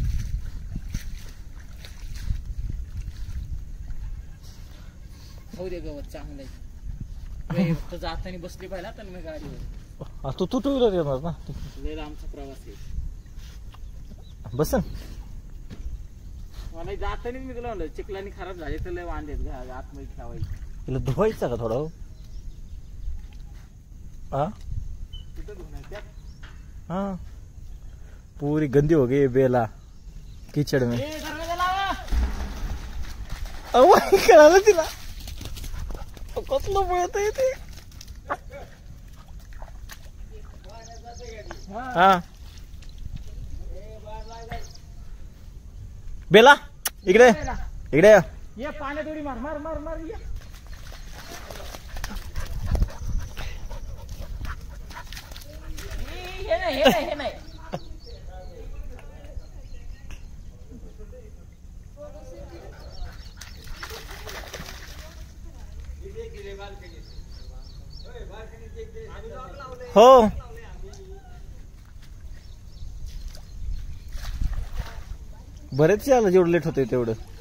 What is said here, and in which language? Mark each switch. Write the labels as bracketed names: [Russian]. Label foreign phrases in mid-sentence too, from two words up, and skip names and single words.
[Marathi] हो दे गवत चांगलं जाताना बसली पाहिला तर मी गाडीवर. तू [English] two wheeler [Marathi] येणार ना. लय लांबचा प्रवास आहे. बसन मला जाताना मी तुला म्हणलं चिखलानी खराब झाले तर लय वांदेत आतमध्ये ठेवायचे. तिला धुवायचं का थोडं. [Hindi] हाँ हाँ पूरी गंदी हो गई बेला कीचड़ में. [Marathi] कळालं तिला कसलं पळत आहे ते. हा बेला इकडे इकडे. ये पाण्यात उडी मार मार मार मार. ये हे नाही. हो बरेच आलं जेवढं लेट होते तेवढं.